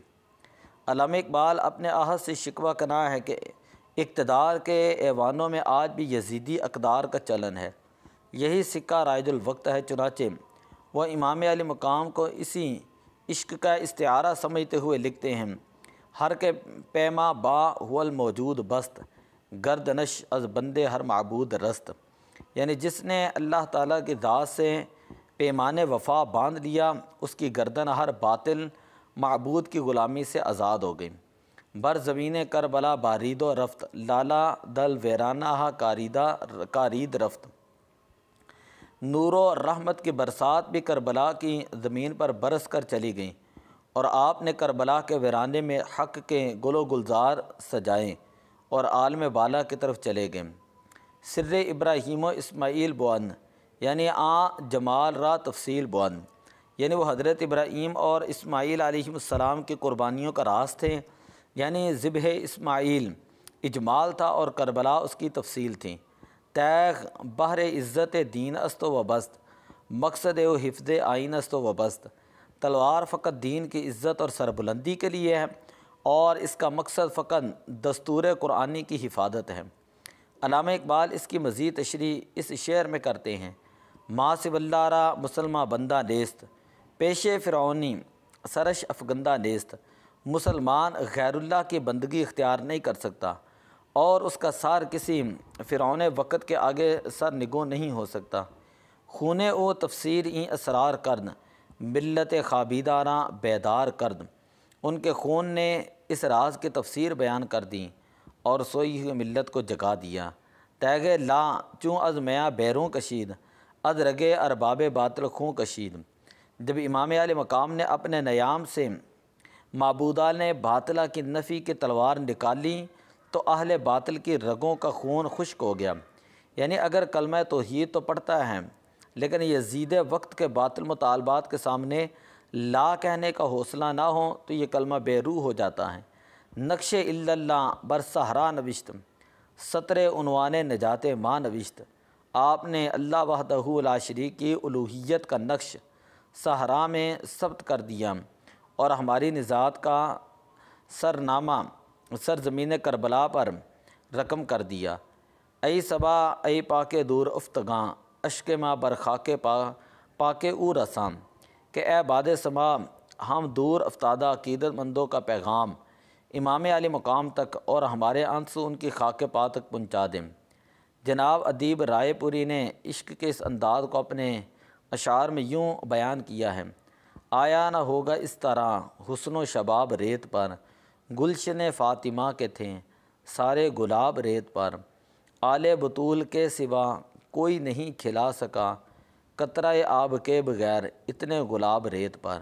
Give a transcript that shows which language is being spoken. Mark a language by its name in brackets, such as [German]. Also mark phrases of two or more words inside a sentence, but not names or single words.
[Urdu] علامہ اقبال اپنے عہد سے شکوہ کنا ہے کہ اقتدار کے ایوانوں میں آج بھی یزیدی اقدار کا چلن ہے، یہی سکہ رائج الوقت ہے۔ چنانچہ وہ امام علی مقام کو اسی عشق کا استعارہ سمجھتے ہوئے لکھتے ہیں، [Persian] ہر کے پیما با هو الموجود بست، گردنش از بندے ہر معبود رست، [Urdu] یعنی جس نے اللہ تعالیٰ کی ذات سے پیمان وفا باندھ لیا، اس کی گردن ہر باطل معبود کی غلامی سے آزاد ہو گئی۔ [Persian] بر زمین کربلا بارید و رفت، لالا دل ویرانہ کارید رفت۔ [Urdu] نور و رحمت کی برسات بھی کربلا کی زمین پر برس کر چلی گئیں، اور آپ نے کربلا کے ویرانے میں حق کے گل و گلزار سجائیں اور عالم بالا کی طرف چلے گئے۔ [Persian] سر ابراہیم و اسماعیل بوند، یعنی جمال را تفصیل بوند، [Urdu] یعنی وہ حضرت ابراہیم اور اسماعیل علیہ السلام کی قربانیوں کا راز تھے، یعنی ذبح اسماعیل اجمال تھا اور کربلا اس کی تفصیل تھی۔ [Persian] تیغ بحر عزت دین است و بست، مقصد و حفظ آئین است و بست۔ [Urdu] تلوار فقط دین کی عزت اور سربلندی کے لیے ہے، اور اس کا مقصد فقط دستور قرآنی کی حفاظت ہے۔ علامہ اقبال اس کی مزید تشریح اس شعر میں کرتے ہیں، [Persian] ما سو اللہ را مسلمہ بندہ نیست، پیش فرعونی سرش افگندہ نیست۔ [Urdu] مسلمان غیر اللہ کی بندگی اختیار نہیں کر سکتا، اور اس کا سر کسی فرعون وقت کے آگے سر نگو نہیں ہو سکتا۔ [Persian] خون او تفسیر این اسرار کرد، ملت خابیداراں بیدار کرد۔ [Urdu] ان کے خون نے اس راز کی تفسیر بیان کر دی اور سوئی ہوئی ملت کو جگا دیا۔ [Persian] تیغ لا چوں از میاں بیروں کشید، از رگے ارباب باطل خوں کشید۔ [Urdu] جب امام علی مقام نے اپنے نیام سے معبودان باطلہ کی نفی کی تلوار نکالی تو اہل باطل کی رگوں کا خون خشک ہو گیا۔ یعنی اگر کلمہ توحید تو پڑھتا ہے، لیکن یزید وقت کے باطل مطالبات کے سامنے لا کہنے کا حوصلہ نہ ہو تو یہ کلمہ بے روح ہو جاتا ہے۔ [Persian] نقش الا اللہ بر صحرا نوشت، سطر عنوان نجات ماں نوشت۔ [Urdu] آپ نے اللہ وحدہ لا شریک کی الوہیت کا نقش صحرا میں ثبت کر دیا، اور ہماری نجات کا سرنامہ سرزمین کربلا پر رقم کر دیا۔ [Persian] ای صبا ای پاک دور افتگاں، اشک ماں برخاک پاک او رسام، [Urdu] کہ اے باد سما ہم دور افتادہ عقیدت مندوں کا پیغام امام علی مقام تک اور ہمارے آنسو ان کی خاک پا تک پہنچا دیں۔ جناب ادیب رائے پوری نے عشق کے اس انداز کو اپنے اشعار میں یوں بیان کیا ہے، آیا نہ ہوگا اس طرح حسن و شباب ریت پر، گلشن فاطمہ کے تھے سارے گلاب ریت پر، آل بطول کے سوا کوئی نہیں کھلا سکا قطرہ آب کے بغیر اتنے گلاب ریت پر۔